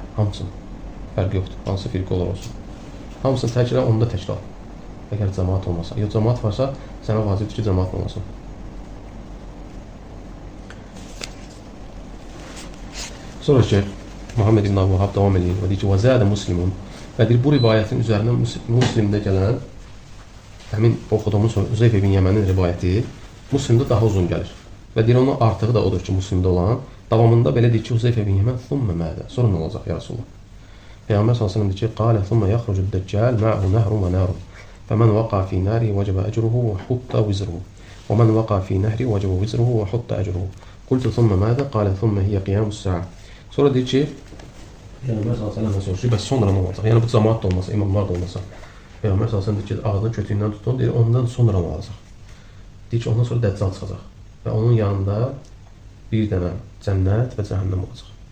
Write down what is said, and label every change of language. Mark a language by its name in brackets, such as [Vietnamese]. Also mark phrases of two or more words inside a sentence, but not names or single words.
[Azerbaijani] Hamısını. Fərq yoxdur. Hansı firqə olar olsun. Hamısını tərk elə, onu da tək qal. Əgər cəmaat olmasa. Yox, cəmaat varsa, sənə vacibdir ki, cəmaat olmasın. Sonra ki, Muhammed ibn Əbu Vahhab davam edir və deyir ki, [Arabic] وَزَادَ مُسْلِمٌ [Azerbaijani] və deyir, bu rivayətin üzərindən Muslimdə gələn həmin oxuduğumuz Huzeyfə bin Yəmənin rivayəti Muslimdə daha uzun gəlir. Və deyir, onun artığı da odur ki, Muslimdə olan davamında belə deyir ki, Huzeyfə bin Yəmən [Arabic] ثُمَّ مَاذَا [Azerbaijani] sonra nə olacaq [Arabic] يا رسول الله? [Azerbaijani] Peyğəmbər s.ə.v deyir ki, [Arabic] قَالَ ثُمَّ يَخْرُجُ الدَّجَّالِ مَعْهُ نَهْرٌ وَنَارٌ فَمَنْ وَقَعَ فِي نَارِهِ وَجَبَ أَجْرُهُ وَحُطَّ وِزْرُهُ وَمَنْ وَقَعَ فِي نَهْرِهِ وَجَبَ وِزْرُهُ وَحُطَّ أَجْرُهُ قُلْتُ ثُمَّ مَاذَا قَالَ ثُمَّ هِيَ قِيَامُ السَّاعَةِ [Azerbaijani] Sonra deyir ki, Peyğəmbər s.ə.v soruşur, bəs sonra nə olacaq? Yəni bu cəmaat da olmasa, imamlar da olmasa. Peyğəmbər s.ə.v deyir ki, ağzının kötüyündən tutun, deyir, ondan sonra nə olacaq? Deyir ki, ondan sonra Dəccal çıxacaq. Və onun yanında bir dənə cənnət və cəhənnəm olacaq.